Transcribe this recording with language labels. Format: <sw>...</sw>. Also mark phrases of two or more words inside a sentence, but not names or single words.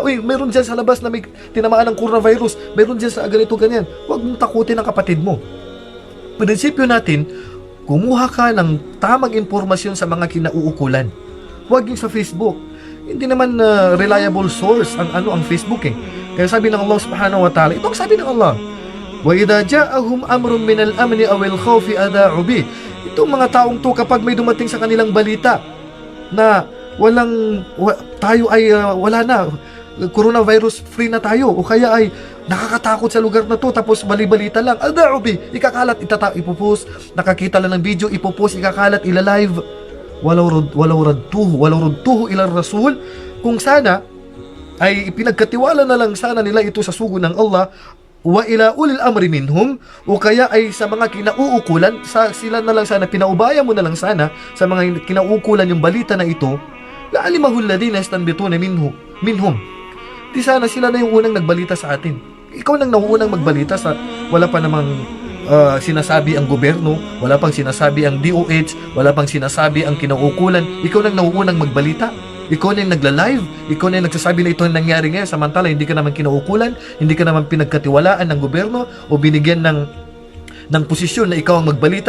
<tl>Uy, meron dyan sa labas na may tinamaan ng coronavirus. Meron dyan sa ganito ganyan. Huwag mong takutin ang kapatid mo. Prinsipyo natin, kumuha ka ng tamang impormasyon sa mga kinauukulan. Huwag yung sa Facebook. Hindi naman</tl> <en>reliable source</en> <tl>ang Facebook eh. Kaya sabi ng Allah</tl> <ar>سبحانه وتعالى,</ar> <tl>ito ang sabi ng Allah,</tl> <ar>وإذا جاءهم أمر من الأمن أو الخوف أذاعوا به.</ar> <tl>Itong mga taong to, kapag may dumating sa kanilang balita na tayo ay wala na,</tl> <en>coronavirus free</en> <tl>na tayo, o kaya ay nakakatakot sa lugar na to, tapos bali-balita lang,</tl> <ar>أذاعوا به,</ar> <tl>ikakalat, ipopost, nakakita lang ng video, ipopost, ikakalat,</tl> <ar>ilalive, ولو ردوه إلى الرسول.</ar> <tl>Kung sana ay ipinagkatiwala na lang sana nila ito sa sugo ng Allah,</tl> <ar>وإلى أولي الأمر منهم,</ar> <tl>o kaya ay sa mga kinauukulan, sila na lang sana, pinaubaya mo na lang sana sa mga kinauukulan yung balita na ito,</tl> <ar>لعلمه الذين يستنبطون منهم.</ar> <tl>Di sana sila na yung unang nagbalita sa atin. Ikaw nang nauunang magbalita sa wala pa namang sinasabi ang gobyerno, wala pang sinasabi ang DOH, wala pang sinasabi ang kinauukulan. Ikaw nang nauunang magbalita. Ikaw na yung nagla-live, ikaw na yung nagsasabi na ito ang nangyari ngayon, samantala hindi ka naman kinauukulan, hindi ka naman pinagkatiwalaan ng gobyerno o binigyan ng posisyon na ikaw ang magbalita.</tl>